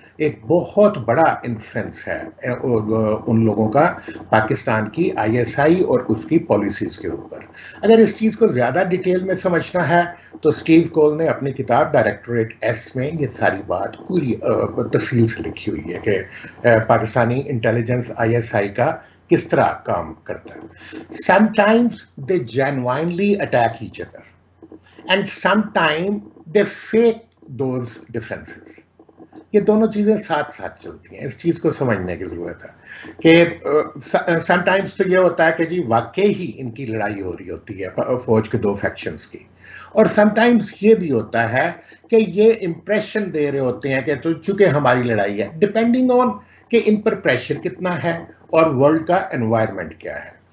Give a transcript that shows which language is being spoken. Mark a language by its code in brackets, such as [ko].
[ur] ایک بہت بڑا انفلوئنس ہے ان لوگوں کا پاکستان کی ISI اور اس کی پالیسیز کے اوپر. اگر اس چیز کو زیادہ ڈیٹیل میں سمجھنا ہے تو اسٹیو کول نے اپنی کتاب ڈائریکٹوریٹ ایس میں یہ ساری بات پوری تفصیل سے لکھی ہوئی ہے کہ پاکستانی انٹیلیجنس ISI کا کس طرح کام کرتا ہے. [en] Sometimes they genuinely attack each other and sometimes they fake those differences. [ur] یہ دونوں چیزیں ساتھ ساتھ چلتی ہیں. اس چیز کو سمجھنے کی ضرورت ہے کہ سم ٹائمز تو یہ ہوتا ہے کہ جی واقعی ہی ان کی لڑائی ہو رہی ہوتی ہے فوج کے 2 فیکشنز کی، اور سم ٹائمز یہ بھی ہوتا ہے کہ یہ امپریشن دے رہے ہوتے ہیں کہ تو چونکہ ہماری لڑائی ہے، ڈپینڈنگ آن کہ ان پر پریشر کتنا ہے اور ورلڈ کا انوائرمنٹ کیا ہے.